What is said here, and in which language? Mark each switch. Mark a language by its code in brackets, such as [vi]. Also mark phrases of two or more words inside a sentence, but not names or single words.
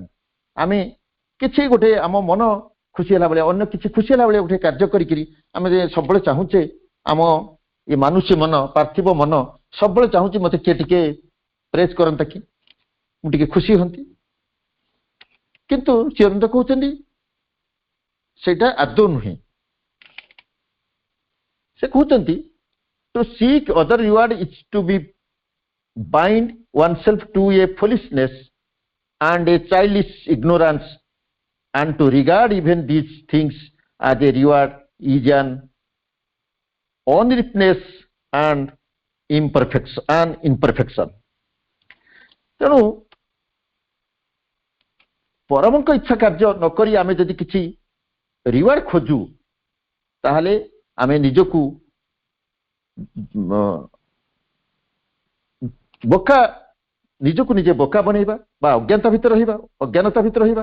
[or] ଆମେ କିଛି ଗୋଟେ ଆମ ମନ ଖୁସି ହେଲା ଭଳିଆ, ଅନ୍ୟ କିଛି ଖୁସି ହେଲା ଭଳିଆ ଗୋଟେ କାର୍ଯ୍ୟ କରିକିରି ଆମେ ସବୁବେଳେ ଚାହୁଁଛେ, ଆମ ଏ ମାନୁଷ୍ୟ ମନ, ପାର୍ଥିବ ମନ ସବୁବେଳେ ଚାହୁଁଛି ମତେ କିଏ ଟିକେ ପ୍ରେଜ୍ କରନ୍ତା କି, ମୁଁ ଟିକେ ଖୁସି ହୁଅନ୍ତି। କିନ୍ତୁ ଶ୍ରୀଅରବିନ୍ଦ କହୁଛନ୍ତି ସେଇଟା ଆଦୌ ନୁହେଁ। ସେ କହୁଛନ୍ତି [en] to seek other reward is to be bind oneself to a foolishness and a childish ignorance, and to regard even these things as a reward is an unrepentance and imperfection. [or] ତେଣୁ ପରମଙ୍କ ଇଚ୍ଛା କାର୍ଯ୍ୟ ନକରି ଆମେ ଯଦି କିଛି ରିୱାର୍ଡ ଖୋଜୁ, ତାହେଲେ ଆମେ ନିଜକୁ ନିଜେ ବୋକା ବନେଇବା ବା ଅଜ୍ଞାନତା ଭିତରେ ରହିବା।